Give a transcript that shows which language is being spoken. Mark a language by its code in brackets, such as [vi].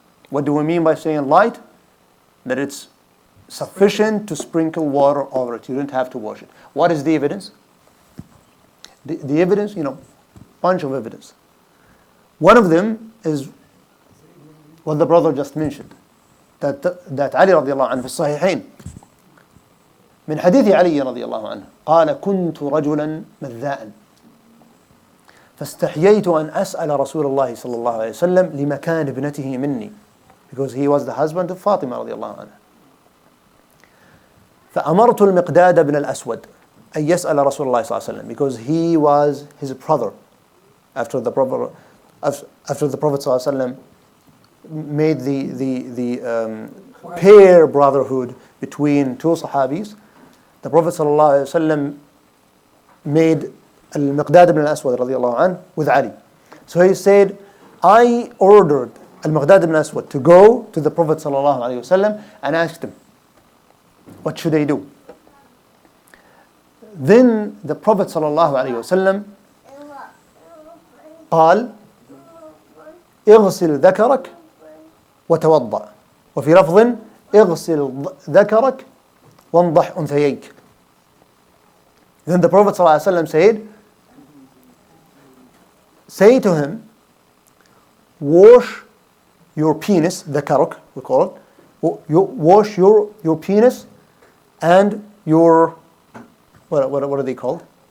[en] What do we mean by saying light? That it's sufficient to sprinkle water over it. You don't have to wash it. What is the evidence? The evidence, bunch of evidence. One of them is what the brother just mentioned. That Ali radiallahu anhu [ar] في الصحيحين من حديث علي رضي الله عنه قال كنت رجلا مذاء فاستحييت أن أسأل رسول الله صلى الله عليه وسلم لمكان ابنته مني, [en] because he was the husband of Fatima [ar] رضي الله عنها. فأمرت المقداد بن الأسود أن يسأل رسول الله صلى الله عليه وسلم, [en] because he was his brother after the Prophet صلى الله عليه وسلم made the pair brotherhood between two Sahabis. The Prophet صلى الله عليه وسلم made al-Maqdad ibn al-Aswad radiallahu anhu with Ali. So he said, I ordered al-Maqdad ibn al-Aswad to go to the Prophet sallallahu alaihi wasallam and asked him, what should I do? Then the Prophet sallallahu alaihi wasallam [ar] قال اغسل ذكرك وتوضأ وفي لفظ اغسل ذكرك وانضح أنثييك. [en] Then the Prophet ﷺ said, say to him, wash your penis, the karuk, we call it, wash your penis and your, what are they called?